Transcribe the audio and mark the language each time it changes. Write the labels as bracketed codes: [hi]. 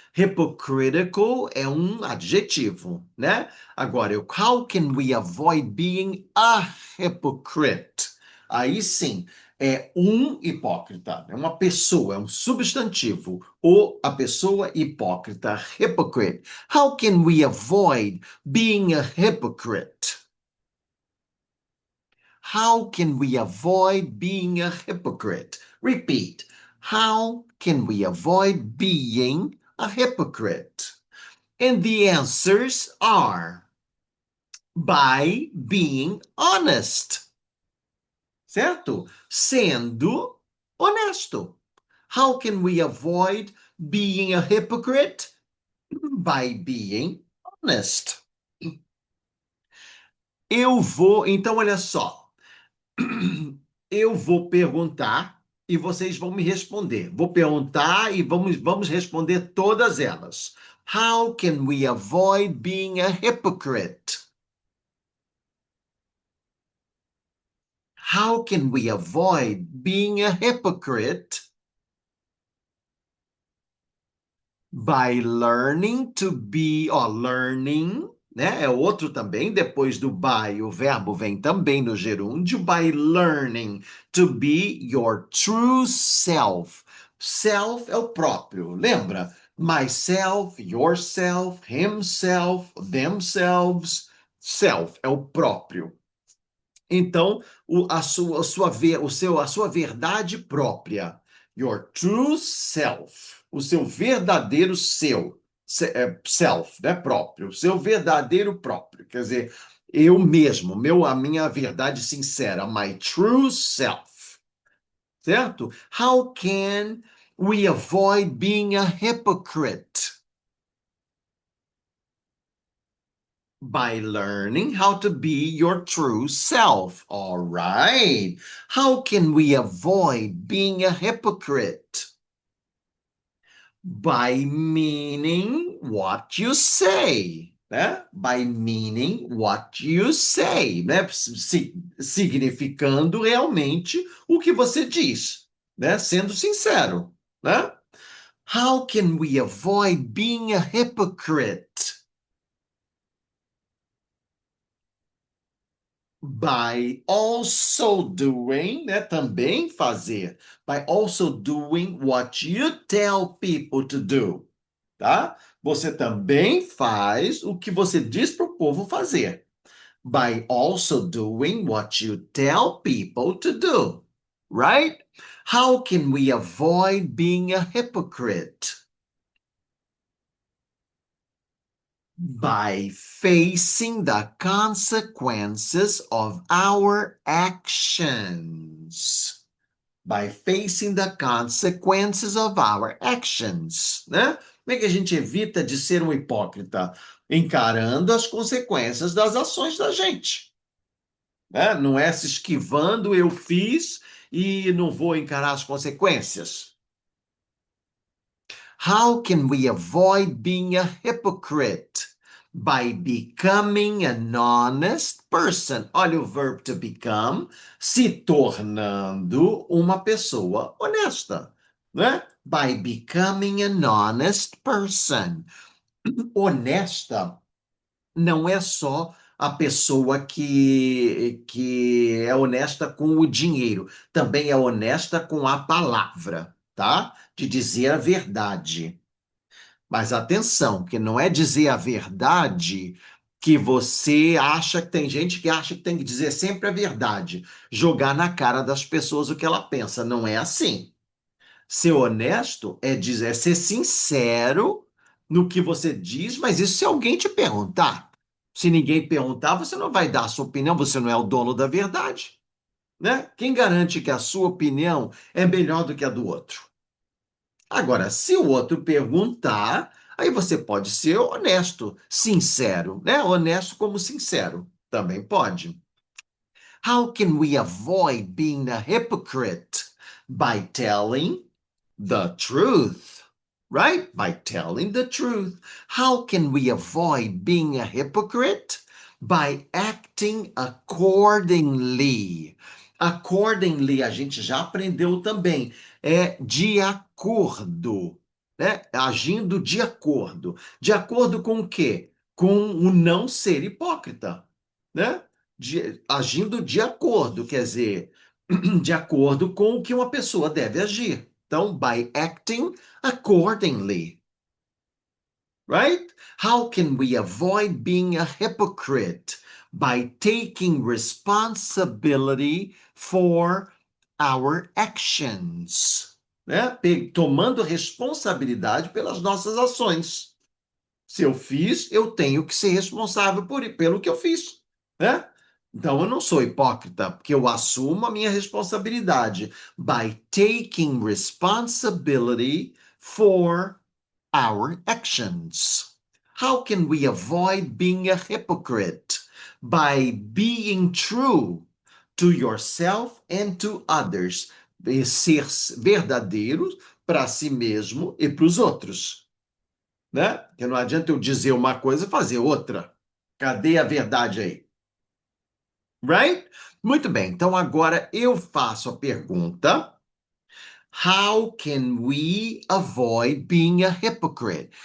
[pt] Hypocritical é um adjetivo, né? Agora, [en] how can we avoid being a hypocrite? [pt] Aí sim, é um hipócrita, é uma pessoa, é um substantivo. A pessoa hipócrita, hypocrite. [en] How can we avoid being a hypocrite? How can we avoid being a hypocrite? Repeat. How can we avoid being a hypocrite? And the answers are by being honest. [pt] Certo? Sendo honesto. [en] How can we avoid being a hypocrite? By being honest. [pt] Então olha só. Eu vou perguntar e vocês vão me responder. Vou perguntar e vamos responder todas elas. [en] How can we avoid being a hypocrite? How can we avoid being a hypocrite? By learning to be, ó, learning, né? [pt] É outro também, depois do by, o verbo vem também no gerúndio, [en] by learning to be your true self. [pt] Self é o próprio, lembra? [en] Myself, yourself, himself, themselves. [pt] Self é o próprio. Então, a sua verdade própria, [en] your true self, [pt] o seu verdadeiro self, né, próprio, o seu verdadeiro próprio, quer dizer, eu mesmo, a minha verdade sincera, [en] my true self, [pt] certo? [en] How can we avoid being a hypocrite? By learning how to be your true self. All right. How can we avoid being a hypocrite? By meaning what you say. Né? By meaning what you say, né? [pt] Significando realmente o que você diz, né? Sendo sincero, né? [en] How can we avoid being a hypocrite? By also doing, né? [pt] Também fazer. [en] By also doing what you tell people to do, tá? [pt] Você também faz o que você diz para o povo fazer. [en] By also doing what you tell people to do, right? How can we avoid being a hypocrite? By facing the consequences of our actions. By facing the consequences of our actions, né? [pt] Como é que a gente evita de ser um hipócrita? Encarando as consequências das ações da gente, né? Não é se esquivando, eu fiz e não vou encarar as consequências. [en] How can we avoid being a hypocrite? By becoming an honest person. [pt] Olha o verbo to become, se tornando uma pessoa honesta, né? [en] By becoming an honest person. [pt] Honesta não é só a pessoa que é honesta com o dinheiro, também é honesta com a palavra, tá? De dizer a verdade. Mas atenção, que não é dizer a verdade que você acha que tem gente que acha que tem que dizer sempre a verdade, jogar na cara das pessoas o que ela pensa. Não é assim. Ser honesto é dizer, é ser sincero no que você diz, mas isso se alguém te perguntar. Se ninguém perguntar, você não vai dar a sua opinião, você não é o dono da verdade, né? Quem garante que a sua opinião é melhor do que a do outro? Agora, se o outro perguntar, aí você pode ser honesto, sincero, né? Honesto como sincero, também pode. [en] How can we avoid being a hypocrite? By telling the truth, right? By telling the truth. How can we avoid being a hypocrite? By acting accordingly. [pt] Accordingly, a gente já aprendeu também, é de acordo, né? Agindo de acordo. De acordo com o quê? Com o não ser hipócrita, né? Agindo de acordo, quer dizer, de acordo com o que uma pessoa deve agir. Então, [en] by acting accordingly, right? How can we avoid being a hypocrite? By taking responsibility for our actions, né? [pt] Tomando responsabilidade pelas nossas ações. Se eu fiz, eu tenho que ser responsável pelo que eu fiz, né? Então eu não sou hipócrita, porque eu assumo a minha responsabilidade. [en] By taking responsibility for our actions. How can we avoid being a hypocrite? By being true to yourself and to others. [pt] Ser verdadeiro para si mesmo e para os outros, né? Porque não adianta eu dizer uma coisa e fazer outra. Cadê a verdade aí? [en] Right? [pt] Muito bem, então agora eu faço a pergunta: [en] How can we avoid being a hypocrite?